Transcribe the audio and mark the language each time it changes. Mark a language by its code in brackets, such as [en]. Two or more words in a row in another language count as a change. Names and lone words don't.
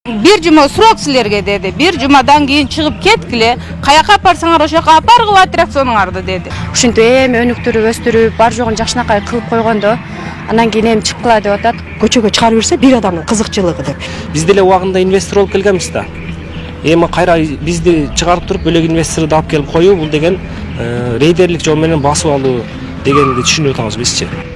[ky] Бир жума срок сиздерге деди. Бир жумадан кийин чыгып кеткиле. Кайака апарсаңар ошока апаргыла аттракционуңарды dedi. Ушинтип эми өнүктүрүп өстүрүп бар жогун жакшынакай кылып койгондо анан кийин эми чыгып кала деп атат. Көчөгө чыгарып берсе бир адамдын кызыкчылыгы деп. Биз деле убагында инвестор болуп келгенбиз да. Эми кайра бизди чыгарып туруп бөлөк инвесторду алып келип коюу бул деген рейдерлик жол менен басып алуу дегенди түшүнүп атабыз бизчи.